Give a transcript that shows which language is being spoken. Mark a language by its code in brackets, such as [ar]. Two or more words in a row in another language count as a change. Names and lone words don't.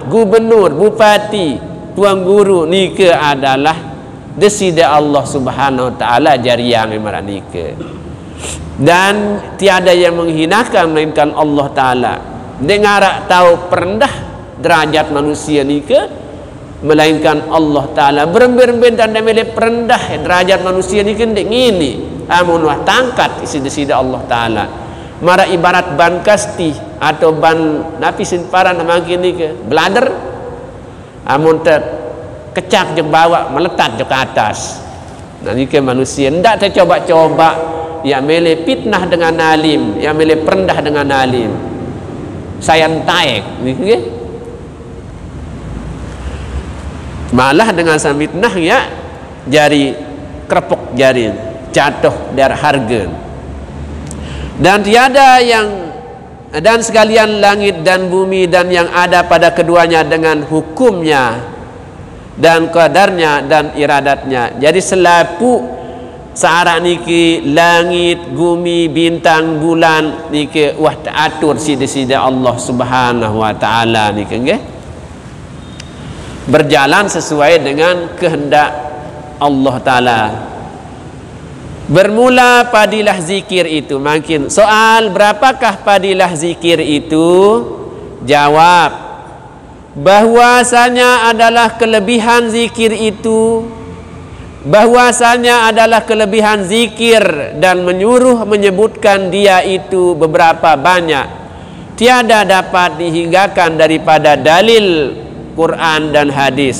[id] gubernur bupati tuan guru niki adalah desida Allah Subhanahu wa taala jariang maranika dan tiada yang menghinakan melainkan Allah taala dengar tahu perendah derajat manusia nika melainkan Allah taala beremben-emben dan milik perendah derajat manusia nika [sas] ndek ngini amun wah tangkat desida Allah taala mara ibarat ban kasti atau ban napi simparan mangkin nika blader amun kecak je bawa meletak je ke atas nah ni ke manusia ndak saya coba-coba yang milih fitnah dengan alim yang milih perendah dengan alim saya taek ni ke [id] malah dengan fitnah ya jari kerepuk jari jatuh dari harga dan tiada yang dan sekalian langit dan bumi dan yang ada pada keduanya dengan hukumnya dan qadarnya dan iradatnya jadi [sas] selapu searah niki langit bumi bintang bulan niki wah atur sida-sida [id] Allah Subhanahu wa taala niki nggih berjalan sesuai dengan kehendak Allah Ta'ala. [ms] Bermula padilah zikir itu. Makin soal berapakah padilah zikir itu? Jawab, bahwasanya adalah kelebihan zikir itu, bahwasanya adalah kelebihan zikir dan menyuruh menyebutkan dia itu beberapa banyak, tiada dapat dihinggakan daripada dalil Quran dan hadis.